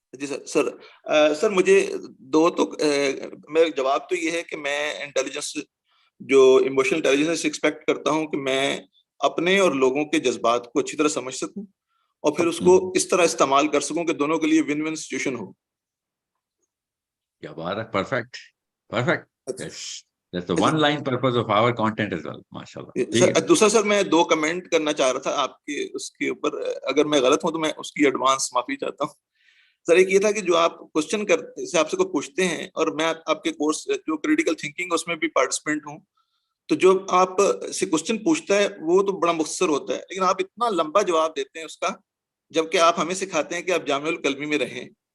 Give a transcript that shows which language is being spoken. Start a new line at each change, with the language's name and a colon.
Urdu: جی سر مجھے دو تو میرا جواب تو یہ ہے کہ میں انٹیلیجنس جو ایموشنل انٹیلیجنس ایکسپیکٹ کرتا ہوں کہ میں اپنے اور لوگوں کے جذبات کو اچھی طرح سمجھ سکوں اور پھر اس کو اس طرح استعمال کر سکوں کہ دونوں کے لیے ون ون سچویشن ہو. کیا بات ہے, perfect perfect.
English: That's the one line purpose of our content as well.
Urdu: ماشاءاللہ. دوسرا سر میں 2 کمنٹ کرنا چاہ رہا تھا آپ کے اس کے اوپر, اگر میں غلط ہوں تو میں اس کی ایڈوانس معافی چاہتا ہوں. سر ایک یہ تھا کہ جو آپ کوشچن کرتے سے آپ سے کو پوچھتے ہیں, اور میں آپ کے کورس جو کریٹیکل تھنکنگ اس میں بھی پارٹیسپینٹ ہوں, تو جو آپ سے کوشچن پوچھتا ہے وہ تو بڑا مختصر ہوتا ہے, لیکن آپ اتنا لمبا جواب دیتے ہیں اس کا, جبکہ آپ ہمیں سکھاتے ہیں کہ آپ جامع الکلمی میں رہیں.